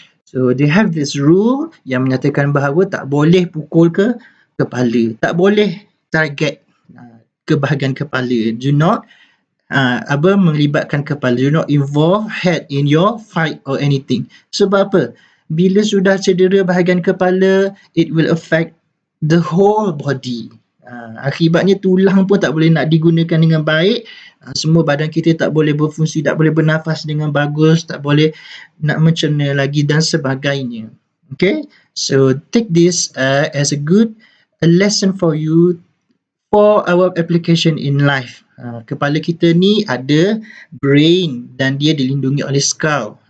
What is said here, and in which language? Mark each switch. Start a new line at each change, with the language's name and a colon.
English: So they have this rule
Malay: yang menyatakan bahawa tak boleh pukul ke kepala, tak boleh target ke bahagian kepala.
English: Do not
Malay: melibatkan kepala.
English: Do not involve head in your fight or anything.
Malay: Sebab apa? Bila sudah cedera bahagian kepala,
English: it will affect the whole body.
Malay: Akibatnya tulang pun tak boleh nak digunakan dengan baik. Semua badan kita tak boleh berfungsi, tak boleh bernafas dengan bagus, tak boleh nak mencerna lagi dan sebagainya.
English: Okay? So take this as a good lesson for you for our application in life.
Malay: Kepala kita ni ada brain dan dia dilindungi oleh skull.